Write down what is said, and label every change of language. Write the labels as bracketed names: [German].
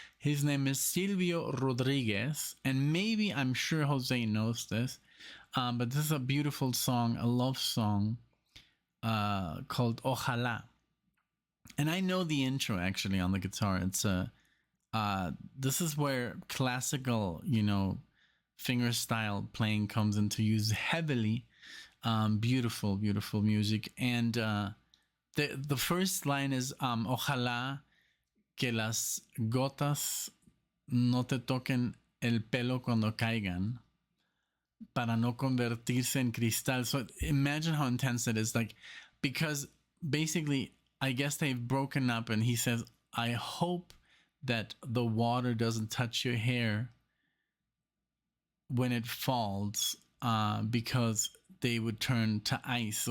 [English] His name is Silvio Rodriguez, and maybe I'm sure Jose knows this, but this is a beautiful song, a love song called Ojalá, and I know the intro actually on the guitar. It's this is where classical, finger style playing comes into use heavily. Beautiful, beautiful music. And the first line is [Spanish] Ojalá que las gotas no te toquen el pelo cuando caigan para no convertirse en cristal. [English] So imagine how intense it is. Like, because basically, I guess they've broken up, and he says, I hope that the water doesn't touch your hair when it falls, because they would turn to ice.